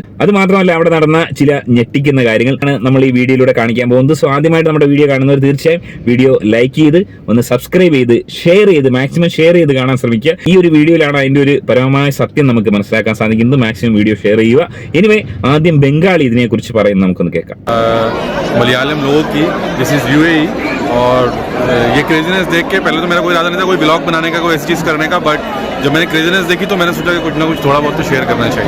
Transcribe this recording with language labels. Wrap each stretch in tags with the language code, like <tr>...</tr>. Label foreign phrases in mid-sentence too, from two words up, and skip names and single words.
<ml>അത് മാത്രമല്ല, അവിടെ നടന്ന ചില ഞെട്ടിക്കുന്ന കാര്യങ്ങളാണ് നമ്മൾ ഈ വീഡിയോയിലൂടെ കാണിക്കാൻ പോകുന്നത്. സോ ആദ്യമായിട്ട് നമ്മുടെ വീഡിയോ കാണുന്നവർ തീർച്ചയായും</ml> <en>video like</en> <ml>ചെയ്ത് ഒന്ന് സബ്സ്ക്രൈബ് ചെയ്ത് ഷെയർ ചെയ്ത്</ml> <en>maximum share</en> <ml>ചെയ്ത് കാണാൻ ശ്രമിക്കുക. ഈ ഒരു വീഡിയോ അതിന്റെ ഒരു പരമമായ സത്യം നമുക്ക് മനസ്സിലാക്കാൻ സാധിക്കുന്നത്.</ml> <en>maximum video share</en> <ml>ചെയ്യുക. എനിവേ ആദ്യം ബംഗാളി ഇതിനെ കുറിച്ച് പറയുന്നത് നമുക്കൊന്ന് കേൾക്കാം.</ml> <hi>मलयालम लोगों की</hi> <en>this is</en> <hi>UAE और ये क्रेजीनेस देख के पहले तो मेरा कोई इरादा नहीं था कोई ब्लॉग बनाने का, कोई ऐसी चीज़ करने का, बट जब मैंने क्रेजीनेस देखी तो मैंने सोचा कि कुछ ना कुछ थोड़ा बहुत तो शेयर करना चाहिए.</hi>